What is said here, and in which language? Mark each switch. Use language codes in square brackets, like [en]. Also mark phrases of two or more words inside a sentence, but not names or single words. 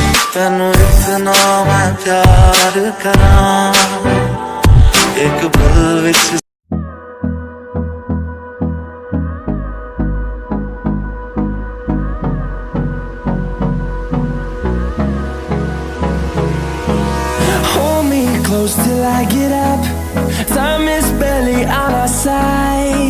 [pa] ਤੈਨੂੰ ਇਤਨਾ ਮੈਂ ਪਿਆਰ ਕਰਾਂ ਇੱਕ ਪਲ ਵਿੱਚ [en] Close till I get up. Time is barely on our side.